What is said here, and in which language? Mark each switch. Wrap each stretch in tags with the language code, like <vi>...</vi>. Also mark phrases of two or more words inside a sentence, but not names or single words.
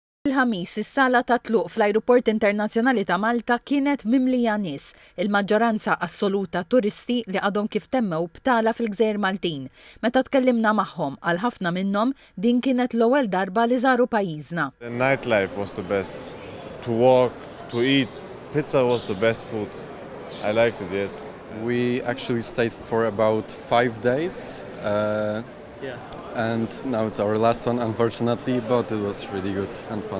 <mt>Il-ħamis, is-sala ta' tluq fl-Ajruport Internazzjonali ta' Malta kienet mimlija nies, il-maġġoranza assoluta turisti li għadhom kif temmew btala fil-Gżejjer Maltin. Meta tkellimna magħhom għal ħafna minnhom din kienet l-ewwel darba li żaru pajjiżna.</mt> <en>The nightlife was the best. To walk, to eat, pizza was the best food. I liked it, yes. We actually stayed for about 5 days. And now it's our last one, unfortunately, but it was really good and fun.</en>